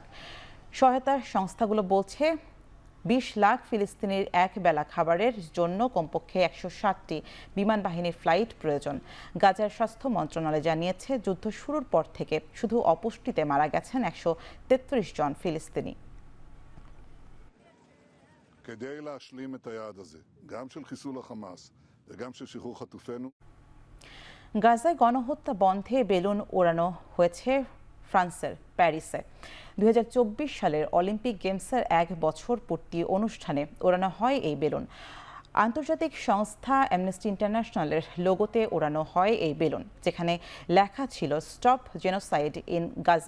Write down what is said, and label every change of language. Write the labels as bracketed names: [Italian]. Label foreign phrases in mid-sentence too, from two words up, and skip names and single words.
[Bangla] সহায়তা সংস্থাগুলো বলছে 20 লাখ ফিলিস্তিনির এক বেলা খাবারের জন্য কমপক্ষে 160টি বিমান বাহিনীর ফ্লাইট প্রয়োজন। গাজার স্বাস্থ্য মন্ত্রণালয় জানিয়েছে, যুদ্ধ শুরুর পর থেকে শুধু অপুষ্টিতে মারা গেছেন 133 জন ফিলিস্তিনি। [Hebrew] כדי להשלים את היעד הזה, גם של חיסול החמאס וגם של שחרור חטופינו. [Bangla] গাজায় গণহত্যা বন্ধে বেলুন ওড়ানো হয়েছে ফ্রান্সের প্যারিসে। 2024 সালের অলিম্পিক গেমসের 1 বছর পূর্তি অনুষ্ঠানে ওড়ানো হয় এই বেলুন। আন্তর্জাতিক সংস্থা অ্যামনেস্টি ইন্টারন্যাশনালের লোগোতে ওড়ানো হয় এই বেলুন, যেখানে লেখা ছিল [English] stop genocide in Gaza.